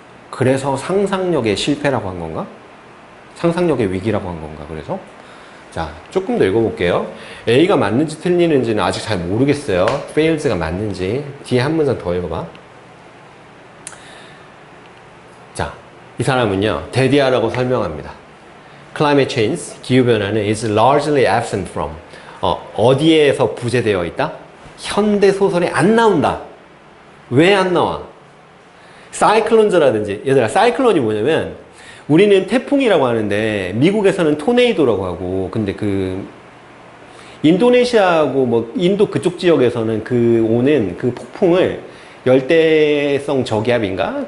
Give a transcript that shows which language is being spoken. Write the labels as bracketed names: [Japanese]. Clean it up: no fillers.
[Korean] 그래서 상상력의 실패라고 한 건가? 상상력의 위기라고 한 건가? 그래서 자, 조금 더 읽어볼게요. A가 맞는지 틀리는지는 아직 잘 모르겠어요. fails가 맞는지. 뒤에 한 문장 더 읽어봐. 자, 이 사람은요, 대디아라고 설명합니다. [English] Climate change, [Korean] 기후변화는 [English] is largely absent from. [Korean] 어디에서 부재되어 있다? 현대 소설에 안 나온다. 왜 안 나와? 사이클론즈라든지, 얘들아, 사이클론이 뭐냐면 우리는 태풍이라고 하는데 미국에서는 토네이도라고 하고, 근데 그 인도네시아하고 뭐 인도 그쪽 지역에서는 그 오는 그 폭풍을 열대성 저기압인가?